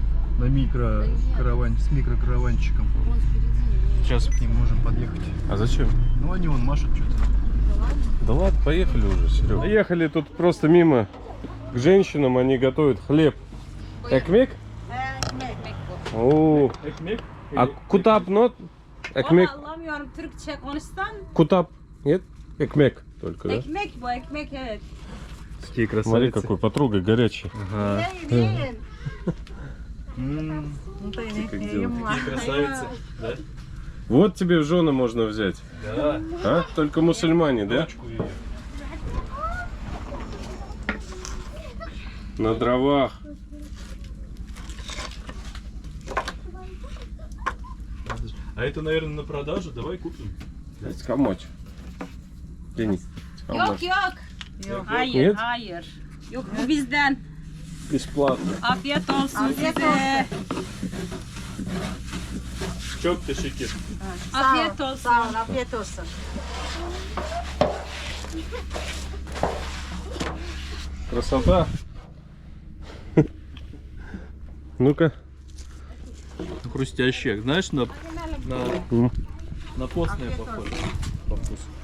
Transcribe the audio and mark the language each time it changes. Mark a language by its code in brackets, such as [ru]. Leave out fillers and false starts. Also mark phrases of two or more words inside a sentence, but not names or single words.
[ru] На с микрокараванчиком. Сейчас к ним можем подъехать. А зачем? Ну они вон машут что-то. Да ладно, поехали уже, Серега. Поехали тут просто мимо к женщинам, они готовят хлеб. Экмек? О, Экмек? а кутап нот? Экмек? [tr] Anlamıyorum Türkçe konuşsan. [ru] Кутап? Нет? Экмек только, да? [tr] Ekmek bu, ekmek evet. [ru] Такие Смотри, красавицы. какой потрогай, горячий. Ага. [tr] Yiyin. [ru] Такие красавицы. Да? Вот тебе в жены можно взять. Да. А? Только мусульмане, да? Дочку ее. На дровах. А это, наверное, на продажу. Давай купим. Скамоч. Денис. [tr] Yok yok. Yok hayır [ru] Нет? [tr] hayır. Yok bu bizden. [ru] Бесплатно. [tr] Afiyet olsun size. Çok teşekkür. Afiyet olsun. Sağ ol, afiyet olsun. [ru] Красота. Ну-ка. Хрустящие. Знаешь, на постное похоже по вкусу.